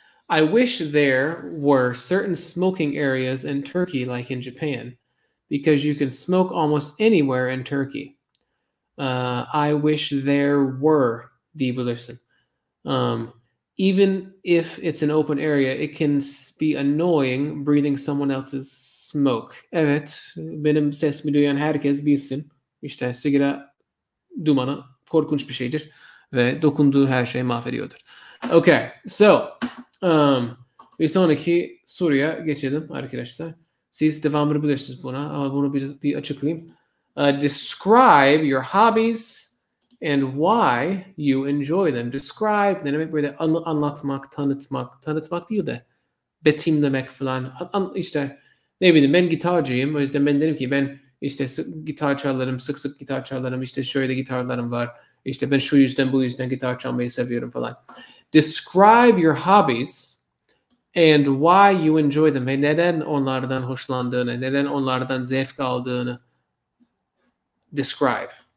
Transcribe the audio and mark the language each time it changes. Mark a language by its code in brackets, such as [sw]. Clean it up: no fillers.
[en] I wish there were certain smoking areas in Turkey like in Japan, because you can smoke almost anywhere in Turkey. I wish there were [tr] diyebilirsin. [en] Even if it's an open area, it can be annoying breathing someone else's smoke. [tr] Evet, benim sesimi duyan herkes bilsin. İşte sigara dumanı korkunç bir şeydir ve dokunduğu her şeyi mahvediyordur. [en] Okay, so [tr] bir sonraki soruya geçelim arkadaşlar. Siz devamını bilirsiniz buna ama bunu bir açıklayayım. [en] Describe your hobbies and why you enjoy them. [tr] Describe ne demek, böyle anlatmak, tanıtmak değil de betimlemek falan. İşte ne bileyim, ben gitarcıyım. O yüzden ben derim ki ben işte gitar çalarım, sık sık gitar çalarım. İşte şöyle gitarlarım var. İşte ben şu yüzden bu yüzden gitar çalmayı seviyorum falan. [en] Describe your hobbies and why you enjoy them. [tr] Ve neden onlardan hoşlandığını, neden onlardan zevk aldığını describe.